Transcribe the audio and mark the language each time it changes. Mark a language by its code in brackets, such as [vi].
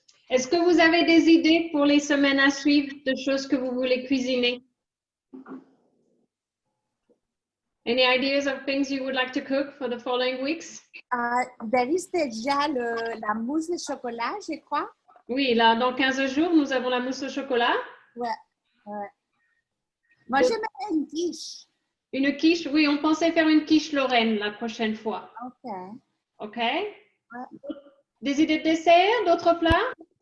[fr] Est-ce que vous avez des idées pour les semaines à suivre de choses que vous voulez cuisiner? [en] Any ideas of things you would like to cook for the following weeks? There is [fr] déjà la mousse de chocolat, je crois. Oui, là, dans 15 jours, nous avons la mousse au chocolat. Ouais. Moi, j'aimerais une quiche. Une quiche, oui, on pensait faire une quiche Lorraine la prochaine fois. OK. OK? Ouais. Des idées de dessert, d'autres plats?